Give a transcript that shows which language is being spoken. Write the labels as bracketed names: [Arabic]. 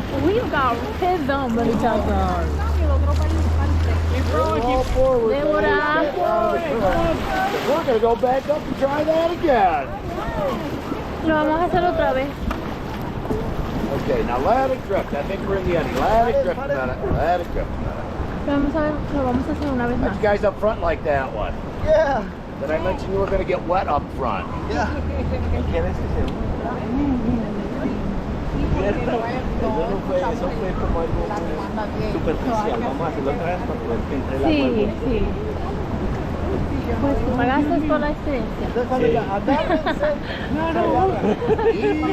[English] We've got his own many times. All forward. Deborah. We're gonna go back up and try that again. [Spanish] Lo vamos a hacer otra vez. [English] Okay, now let it drift. I think we're in the end. Let it drift a minute. Let it drift a minute. [Spanish] Vamos a ver, lo vamos a hacer una vez [English] How'd [Spanish] más. [English] you guys up front like that one? Yeah. Did I mention you were gonna get wet up front? Yeah. [Spanish] Eso fue como algo superficial. Vamos a hacerlo otra vez para poder que entre el agua. Sí, sí. Pues pagaste por la experiencia.